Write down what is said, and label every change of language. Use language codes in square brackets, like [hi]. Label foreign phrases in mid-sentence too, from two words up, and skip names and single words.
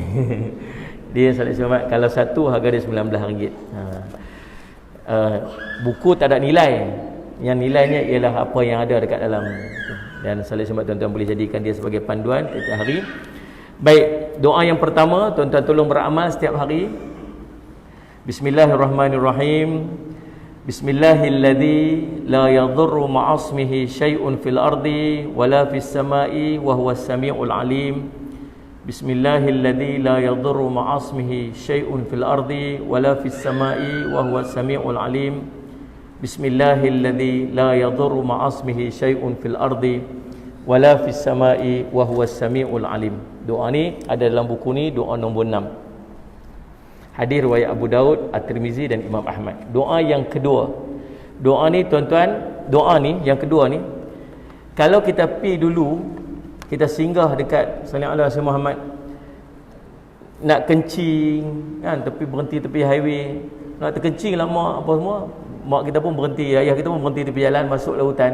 [ms] Dia salih Muhammad, kalau satu harga dia RM19. Buku tak ada nilai. Yang nilainya ialah apa yang ada dekat dalam. Dan salih Muhammad tuan-tuan boleh jadikan dia sebagai panduan setiap hari. Baik, doa yang pertama, tuan-tuan tolong beramal setiap hari. [ar] بسم الله الرحمن الرحيم. بسم الله الذي لا يضر مع اسمه شيء في الأرض ولا في السماء وهو السميع العليم. بسم الله الذي لا يضر مع اسمه شيء في الأرض ولا في السماء وهو السميع العليم. بسم الله الذي لا يضر مع اسمه شيء في الأرض ولا في السماء وهو السميع العليم. [ms] Doa ni ada dalam buku ni, doa nombor 6. Hadis riwayat Abu Daud, At-Tirmizi dan Imam Ahmad. Doa yang kedua. Doa ni tuan-tuan, doa ni yang kedua ni, kalau kita pi dulu, kita singgah dekat [ar] صلى الله عليه وسلم [ms] Muhammad, nak kencing kan, berhenti tepi highway, nak terkencing lama apa semua, mak kita pun berhenti, ayah kita pun berhenti tepi jalan, masuk lautan.